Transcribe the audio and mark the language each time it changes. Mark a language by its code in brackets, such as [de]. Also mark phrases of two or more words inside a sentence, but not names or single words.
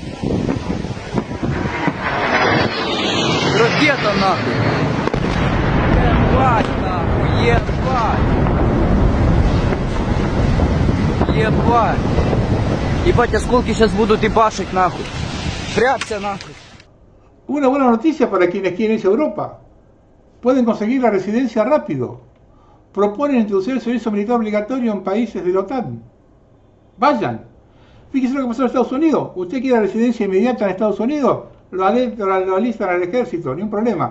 [ru] Ракета нахуй. Ебать нахуй, ебать. Ебать, осколки сейчас будут ебашить нахуй. Прячься нахуй. [es] Una buena noticia para quienes quieren irse a Europa. Pueden conseguir la residencia rápido. Proponen introducir el servicio militar obligatorio en países de la OTAN. Vayan. Fíjense lo que pasó en Estados Unidos. Usted quiere la residencia inmediata en Estados Unidos, lo alistan al ejército, ni un problema.